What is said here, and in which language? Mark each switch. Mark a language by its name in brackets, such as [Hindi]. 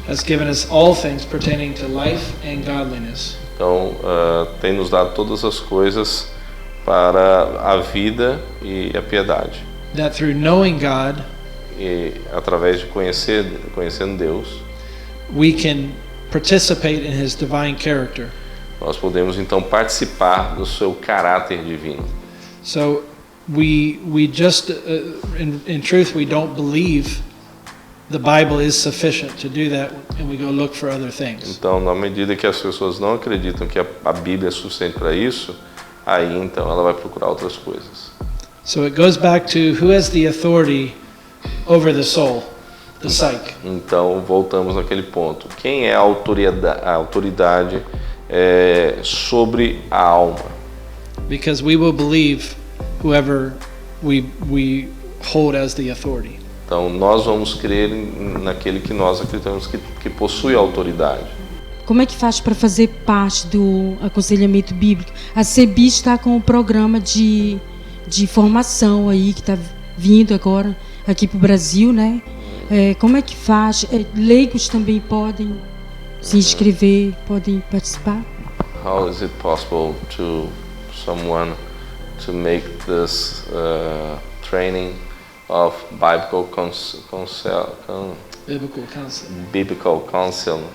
[English] has given us all things pertaining to life and godliness. [Portuguese] Então, tem nos dado todas as coisas para a vida e a piedade. [English] That through knowing God, [Portuguese] E através de conhecendo Deus, [English] we can participate in His divine character. [Portuguese] nós podemos então participar do seu caráter divino. [English] So we just, in truth, we don't believe the Bible is sufficient to do that, and we go look for other things. [Portuguese] Então, na medida que as pessoas não acreditam que a Bíblia é suficiente para isso, aí então ela vai procurar outras coisas. [English] So it goes back to who has the authority over the soul, the psyche. [Portuguese] Então, voltamos naquele ponto. Quem é a autoridade sobre a alma? [English] Because we will believe whoever we hold as the authority. [Portuguese] Então, nós vamos crer naquele que nós acreditamos que possui a autoridade. Como é que faz para fazer parte do aconselhamento bíblico? A SEBI está com um programa de formação aí que está vindo agora aqui para o Brasil, né? Como é que faz? Leigos também podem se inscrever, podem participar? [English] How is it possible to someone to make this training of biblical counsel?